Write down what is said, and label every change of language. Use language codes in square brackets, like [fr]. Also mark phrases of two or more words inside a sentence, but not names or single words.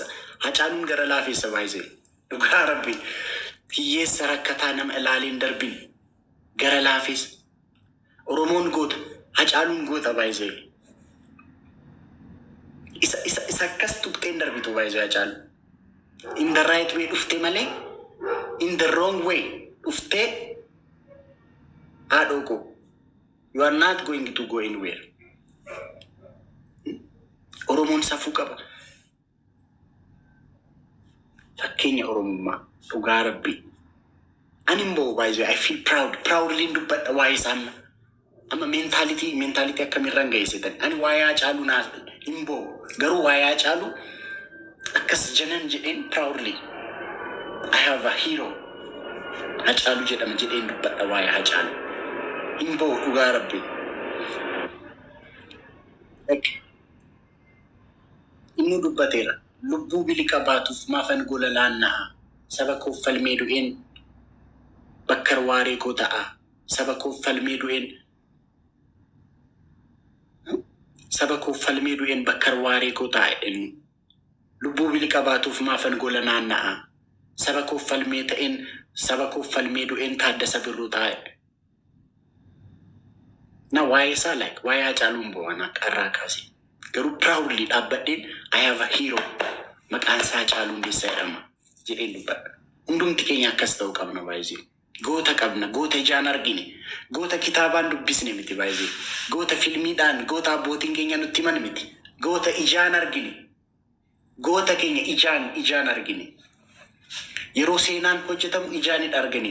[om] Hacaaluun gara laafeessa baay'ee. Dhugaa rabbi hiyyeessa rakkataa nama ilaaleen darbin gara laafeessa. Oromoon goota Hacaaluun goota baay'ee. Isa akkas tuqxeen darbitu baay'ee Hacaaluu. [en] In the right way [om] dhuftee malee [en] in the wrong way [om] dhuftee haadhoo [en] you are not going to go anywhere. [om] Oromoon safuu qaba. Fakkeenya Oromummaa dhugaa rabbi. Ani immoo baay'ee [en] I feel proudly [om] dubbadha waa'ee isaan. Amma mentality akkamirraan gaheessitan. Ani waa'ee Hacaaluu naas immoo garuu waa'ee Hacaaluu akkas janan jedheen proudly [en] I have a hero [om] Hacaaluu jedhama jedheen dubbadha waa'ee Hacaaluu. Immoo dhugaa rabbi. Inni dubbateera. Lubbuu biliqa baatuuf maafan gola laanna'a. Saba koof falmee du'een bakkar waaree koo ta'a. Saba koof falmee du'een bakkar waaree koo ta'a jedhenu. Lubbuu biliqa baatuuf maafan gola naanna'a. Saba koof falmee du'een Taaddasa Birruu ta'a. Na waa'ee isaa waa'ee Hacaaluun bo'aan akka irraa kaase. Garuu proudly dhaabbadheen [en] I have a hero. [om] Maqaan isaa Hacaaluu Hundeessaa jedhama jedheen dubbadha. Hundumti keenya akkas ta'uu qabna baay'ee. Goota qabna, goota ijaan argine, goota kitaabaan dubbisne miti baay'ee. Goota filmiidhaan, goota abbootiin keenya nutti himan miti. Goota ijaan argine. Goota keenya ijaan argine. Yeroo seenaan hojjetamu ijaan argine.